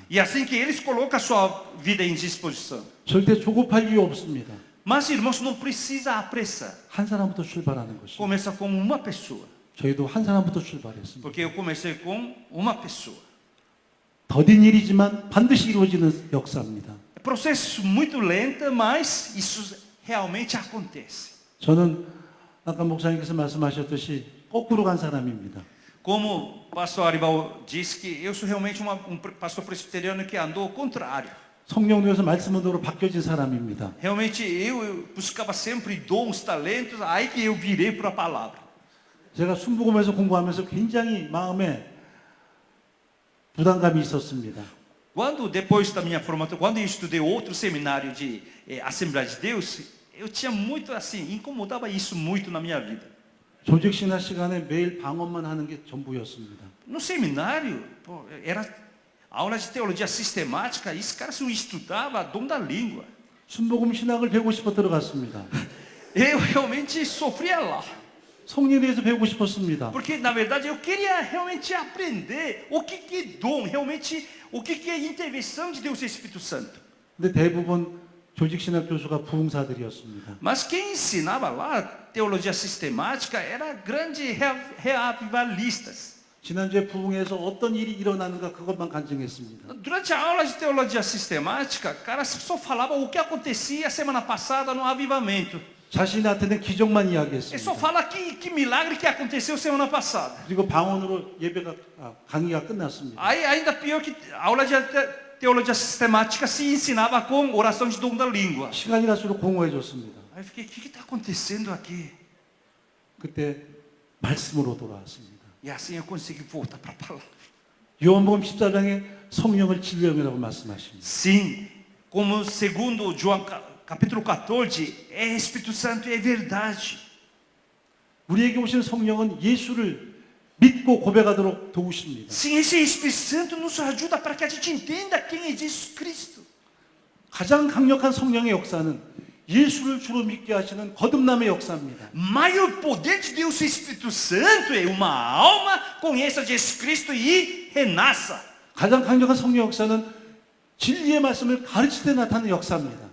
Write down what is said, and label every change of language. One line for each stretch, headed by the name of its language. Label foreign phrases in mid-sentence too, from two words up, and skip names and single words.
Portuguese: E assim que eles colocam a sua vida em disposição.
Korean: 절대 조급할 이유 없습니다.
Portuguese: Mas, irmãos, não precisa apressar.
Korean: 한 사람부터 출발하는 것입니다.
Portuguese: Começa com uma pessoa.
Korean: 저희도 한 사람부터 출발했습니다.
Portuguese: Porque eu comecei com uma pessoa.
Korean: 더딘 일이지만 반드시 이루어지는 역사입니다.
Portuguese: É processo muito lento, mas isso realmente acontece.
Korean: 저는 아까 목사님께서 말씀하셨듯이 거꾸로 간 사람입니다.
Portuguese: Como o pastor Aribal disse que eu sou realmente pastor presbiteriano que andou ao contrário.
Korean: 성령님에서 말씀으로 바뀌어진 사람입니다.
Portuguese: Realmente eu buscava sempre dons, talentos, aí que eu virei para a palavra.
Korean: 제가 순복음에서 공부하면서 굉장히 마음에 부담감이 있었습니다.
Portuguese: Quando depois da minha formatura, quando eu estudei outro seminário de Assembleia de Deus, eu tinha muito assim, incomodava isso muito na minha vida.
Korean: 조직 신학 시간에 매일 방언만 하는 게 전부였습니다.
Portuguese: No seminário, era aula de teologia sistemática, e esse cara não estudava dom da língua.
Korean: 순복음 신학을 배우고 싶어 들어갔습니다.
Portuguese: Eu realmente sofria lá.
Korean: 성령에 대해서 배우고 싶었습니다.
Portuguese: Porque, na verdade, eu queria realmente aprender o que é dom, realmente o que é intervenção de Deus e Espírito Santo.
Korean: 근데 대부분 조직 신학 교수가 부흥사들이었습니다.
Portuguese: Mas quem ensinava lá teologia sistemática era grandes reavivalistas.
Korean: 지난주에 부흥에서 어떤 일이 일어나는가 그것만 간증했습니다.
Portuguese: Durante a aula de teologia sistemática, cara só falava o que acontecia semana passada no avivamento.
Korean: 자신이 나타낸 기적만
Portuguese: Ele só
Korean: 이야기했습니다.
Portuguese: fala que milagre que aconteceu semana passada.
Korean: 그리고 방언으로 예배가 강의가 끝났습니다.
Portuguese: Aí ainda pior que a aula de teologia sistemática se ensinava com oração de dom da língua.
Korean: 시간이 갈수록 공허해졌습니다.
Portuguese: Aí eu fiquei, o que está acontecendo aqui?
Korean: 그때 말씀으로 돌아왔습니다.
Portuguese: E assim eu consegui voltar para a palavra.
Korean: 요한복음 14장에 성령을 진리형이라고 말씀하십니다.
Portuguese: Sim, como segundo João capítulo 14, é Espírito Santo e é verdade.
Korean: 우리에게 오신 성령은 예수를 믿고 고백하도록 도우십니다.
Portuguese: Sim, esse Espírito Santo nos ajuda para que a gente entenda quem é Jesus Cristo.
Korean: 가장 강력한 성령의 역사는 예수를 주로 믿게 하시는 거듭남의 역사입니다.
Portuguese: Maior poder de Deus, o Espírito Santo, é uma alma conheça Jesus Cristo e renasça.
Korean: 가장 강력한 성령 역사는 진리의 말씀을 가르칠 때 나타나는 역사입니다.